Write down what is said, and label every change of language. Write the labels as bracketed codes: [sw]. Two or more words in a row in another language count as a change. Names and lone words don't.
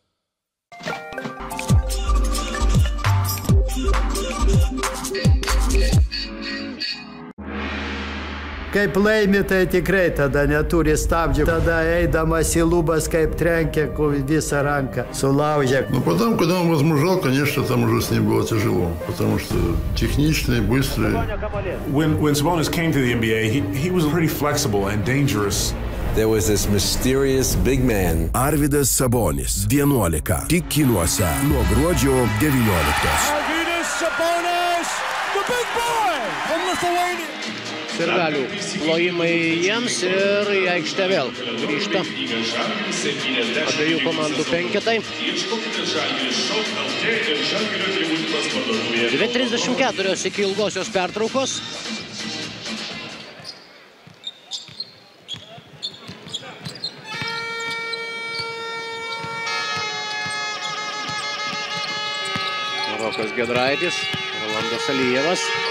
[lt] Kaip laimi, tai tikrai tada neturi stabdžių. Tada eidamas į lubas, kaip trenkia visą ranką, sulaužia. [ru] Ну, потом, когда он возмужал, конечно, там уже с ним было тяжело. Потому что техничный, быстрый. [en] When Sabonis came to the NBA, he was pretty flexible and dangerous. There was this mysterious big man. [lt] Arvydas Sabonis, 11, tik kinuose, nuo gruodžio 19. [en] Arvydas Sabonis, the big boy from Lithuania. [lt] Sirgalių plojimai jiems ir į aikštę vėl grįžta abiejų komandų penketai. 2:34 iki ilgosios pertraukos. Rokas Giedraitis, Rolandas Alijevas.